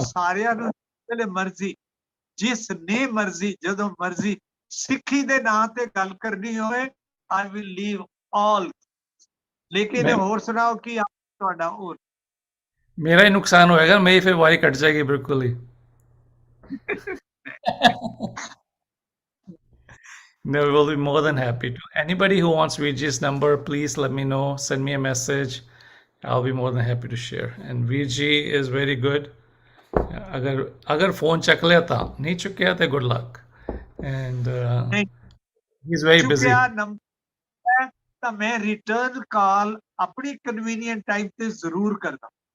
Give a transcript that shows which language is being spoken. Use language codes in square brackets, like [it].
[pa] ਸਾਰਿਆਂ ਨੂੰ ਜਿਹੜੇ ਮਰਜ਼ੀ, ਜਿਸ ਨੇ ਮਰਜ਼ੀ, ਜਦੋਂ ਮਰਜ਼ੀ ਸਿੱਖੀ ਦੇ ਨਾਂ ਤੇ ਗੱਲ ਕਰਨੀ ਹੋਵੇ, [en] I will leave all. [pa] ਲੇਕਿਨ ਹੋਰ ਸੁਣਾਓ ਕੀ ਤੁਹਾਡਾ ਹੋਰ? ਮੇਰਾ ਹੀ ਨੁਕਸਾਨ ਹੋਏਗਾ, ਮੇਰੀ ਫਿਰ ਵਾਰੀ ਕੱਟ ਜਾਏਗੀ ਬਿਲਕੁਲ ਹੀ। [en] No, we will be more than happy to. Anybody who wants Veerji's number, please let me know. Send me a message. I'll be more than happy to share. And Veerji is very good. [pa] अगर phone चक लिया था, नहीं चुकिया तो [en] good luck. And he's very busy. [pa] ਚੁੱਕਿਆ number ਤਾਂ ਮੈਂ return ਕਾਲ ਆਪਣੀ ਕਨਵੀਨੀਅੰਟ ਟਾਈਮ ਤੇ ਜ਼ਰੂਰ ਕਰਦਾ।